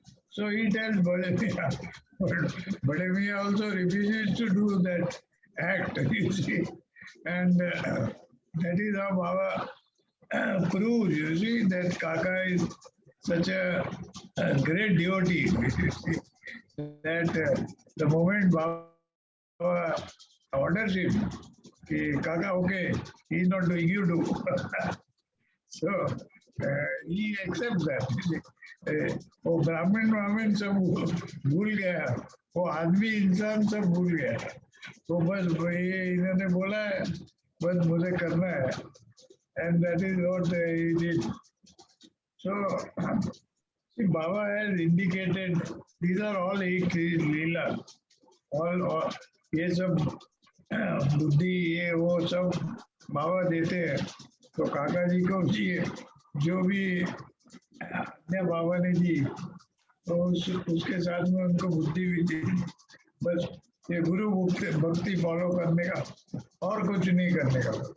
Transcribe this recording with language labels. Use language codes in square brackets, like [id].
[en] So he tells Bade Miyan, but Bade Miyan also refuses to do that act, you see, and that is how Baba proves, you see, that Kaka is such a great devotee, you see, that the moment Baba orders him, [hi] कि [en] Kaka, okay, he's not doing, you do. So he accepts that. [hi] वो ब्राह्मण सब भूल गया, वो आदमी इंसान सब भूल गया, तो बस ये इन्होंने बोला है, बस मुझे करना है, [en] and that is what he did. So see, Baba has indicated these are all eight leela, all [hi] ये सब बुद्धि ये वो सब बाबा देते हैं. तो काका जी को जो भी आज्ञा बाबा ने दी, तो उसके साथ में उनको बुद्धि भी दी. बस ये गुरु भक्ति फॉलो करने का और कुछ नहीं करने का.